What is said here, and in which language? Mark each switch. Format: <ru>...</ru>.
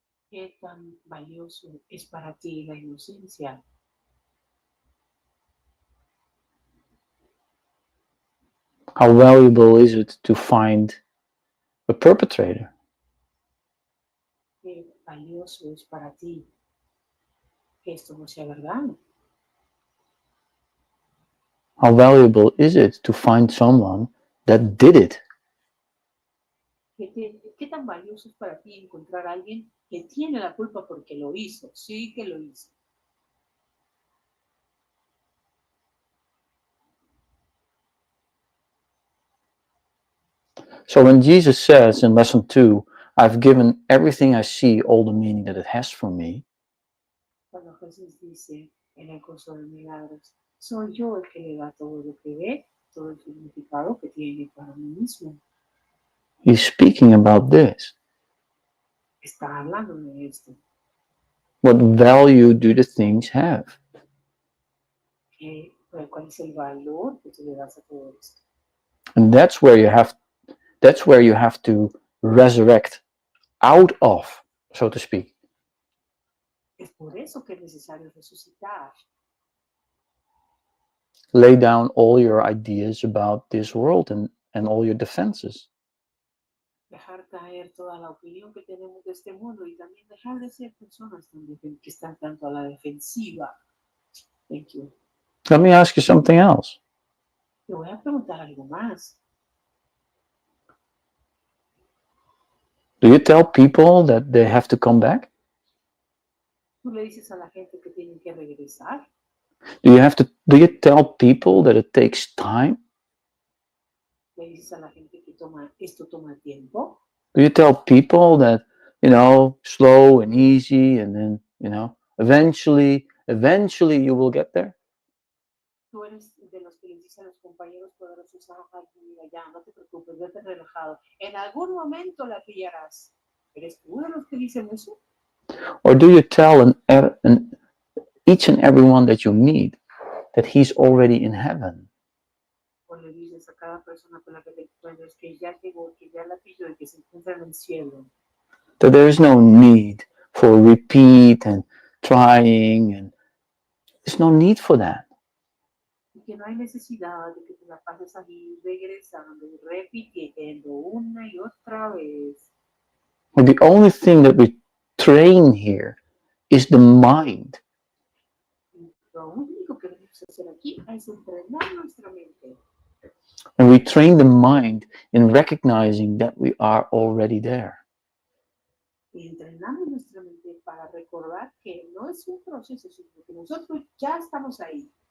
<es>¿Qué tan valioso es para ti la inocencia?</es> <en>How valuable is it to find a perpetrator?</en> <es>¿Qué valioso es para ti que esto no sea verdad?</es> <en>How valuable is it to find someone that did it?</en> <es>¿Qué tan valioso es para ti encontrar a alguien que tiene la culpa porque lo hizo? Sí que lo hizo.</es> <en>So when Jesus says in lesson 2, I've given everything I see all the meaning that it has for me,</en> <es>Cuando Jesús dice en el curso de Milagros, soy yo el que le da todo lo que ve, todo el significado que tiene para mí mismo.</es> <en>he's speaking about this.</en> <es>Está hablando de esto.</es> <en>What value do the things have?</en> <es>¿Cuál es el valor que tú le das a todo esto?</es> <en>And that's where you have to resurrect out of, so to speak.</en> <es>Es por eso que es necesario resucitar.</es> <en>Lay down all your ideas about this world and all your defenses.</en> <es>Dejar caer toda la opinión que tenemos de este mundo y también dejar de ser personas que están tanto a la defensiva.</es> <en>Thank you. Let me ask you something else.</en> <es>Te voy a preguntar algo más.</es> <en>Do you tell people that they have to come back?</en> <es>¿Tú le dices a la gente que tienen que regresar?</es> <en>Do you tell people that it takes time?</en> <es>¿Le dices a la gente que esto toma tiempo?</es> <en>Do you tell people that, slow and easy and then, eventually you will get there?</en> <es>Tú eres de los que les dicen a los compañeros poderosos, mira, ya, no te preocupes, vete relajado. En algún momento la pillarás. ¿Eres tú de los que dicen eso?</es> <en>Or do you tell each and every one that you meet that he's already in heaven?</en> <es>O le dices a cada persona con la que te encuentres que ya llegó, que ya la pilló y que se encuentra en el cielo.</es> <en>That there is no need for repeat and trying, and there's no need for that.</en> <es>Y que no hay necesidad de que te la pases ahí regresando y repitiendo una y otra vez.</es> <en>Well, the only thing that we train here is the mind.</en> <es>Lo único que debemos hacer aquí es entrenar nuestra mente.</es> <en>And we train the mind in recognizing that we are already there.</en> <es>Y entrenamos nuestra mente para recordar que no es un proceso, sino que nosotros ya estamos ahí.</es>